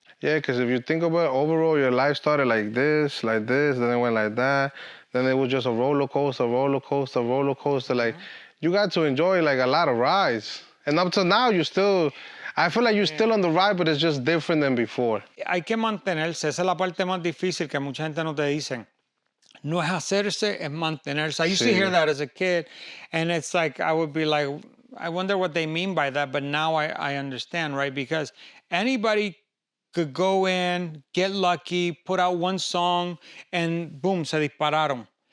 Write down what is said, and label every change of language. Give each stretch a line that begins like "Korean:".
English: Yeah, because if you think about it, overall, your life started like this, then it went like that. Then it was just a roller coaster. Like, you got to enjoy, like, a lot of rides. And up to now, I feel like you're still on the ride, but it's just different than before.
Spanish: Hay que mantenerse. Esa es la parte más difícil que mucha gente no te dicen. No es hacerse, es mantenerse.
English: I used to hear that as a kid, and it's like, I would be like, I wonder what they mean by that, but now I understand, right? Because anybody could go in, get lucky, put out one song, and boom,
Spanish: se dispararon.